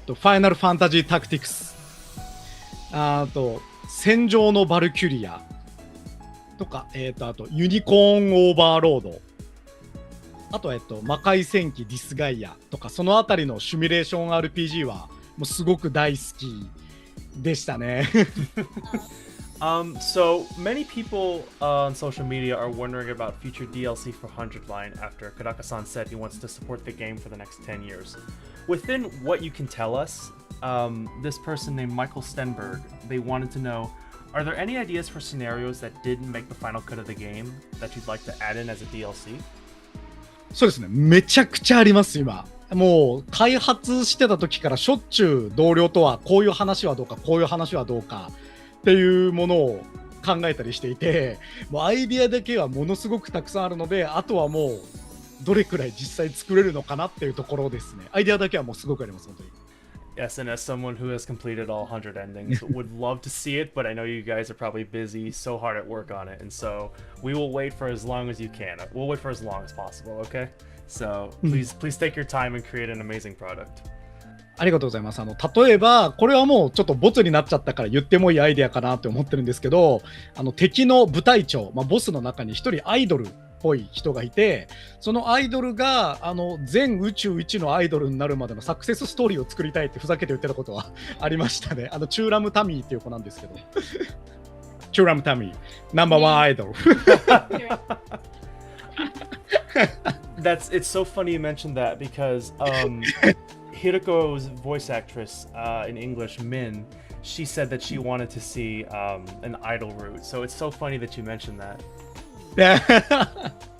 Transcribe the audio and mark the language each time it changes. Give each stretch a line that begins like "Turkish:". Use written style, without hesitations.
Japanese: ファイナルファンタジータクティクス、あと戦場のバルキュリアとか、あとユニコーンオーバーロード、あと魔界戦記ディスガイアとか、そのあたりのシミュレーション RPG はもうすごく大好きでしたね。
English: So many people on social media are wondering about future DLC for Hundredline after Kadaka-san said he wants to support the game for the next 10 years. Within what you can tell us, this person named Michael Stenberg, they wanted to know, are there any ideas for scenarios that didn't make the final cut of the game that you'd like to add in as a DLC?
Japanese: そうですね、めちゃくちゃあります今。もう開発してた時からしょっちゅう同僚とはこういう話はどうか、こういう話はどうかっていうものを考えたりしていて、もうアイディアだけはものすごくたくさんあるので、あとはもうどれくらい実際作れるのかなっていうところですね。アイディアだけはもうすごくあります、本当に。
English: Yes, and as someone who has completed all 100 endings, would love to see it, but I know you guys are probably busy, so hard at work on it, and so we will wait for as long as you can. We'll wait for as long as possible, okay? So please take your time and create an amazing product.
Japanese: ありがとうございます。例えば、これはもうちょっとボツになっちゃったから言ってもいいアイデアかなって思ってるんですけど、敵の部隊長、ボスの中に一人アイドルっぽい人がいて、そのアイドルが全宇宙一のアイドルになるまでのサクセスストーリーを作りたいってふざけて言ってたことはありましたね。チューラムタミーっていう子なんですけど。チューラムタミー、ナンバーワンアイドル。
English: It's so funny you mentioned that because Hiruko's voice actress in English, Min, she said that she wanted to see an idol route. So it's so funny that you mentioned that.